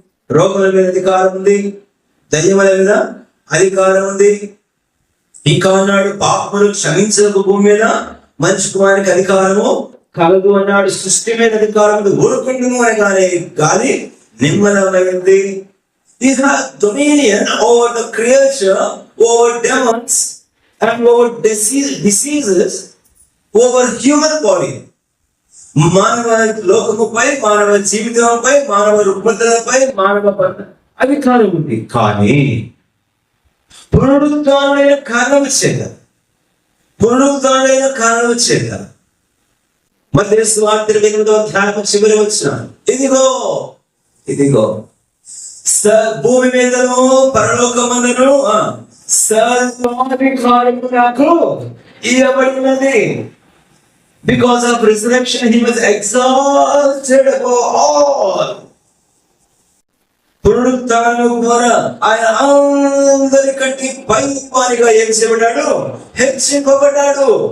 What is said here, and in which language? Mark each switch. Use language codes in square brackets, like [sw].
[te] రోగుల మీద అధికారం ఉంది, దయ్యముల మీద అధికారం ఉంది. ఇంకా అన్నాడు పాపములు క్షమించక భూమి మీద మనిషి కుమారునికి అధికారము కలదు అన్నాడు. సృష్టి మీద అధికారం ఊరుకుంటును అని కానీ గాలి నిమ్మలమైంది. [en] He has dominion over the creature, over demons and over diseases, over human body. [te] మానవ లోకముపై, మానవ జీవితంపై, మానవ రుగ్మతలపై, మానవ అధికారం ఉంది. కానీ పునరుత్థానమైన కారణం చేత, పునరుత్థానమైన కారణం చేత మత్తయి సువార్త 8వ అధ్యాయం చివరి వచనం, ఇదిగో భూమి మీదను పరలోకమందును సర్వాధికారము నాకు ఇవ్వబడినది. [en] Because of resurrection, he was exalted above all. [te] పునరుత్థానం ద్వారా ఆయన అందరికంటే పైవానిగా ఏం చేయబడ్డాడు? హెచ్చింపబడ్డాడు.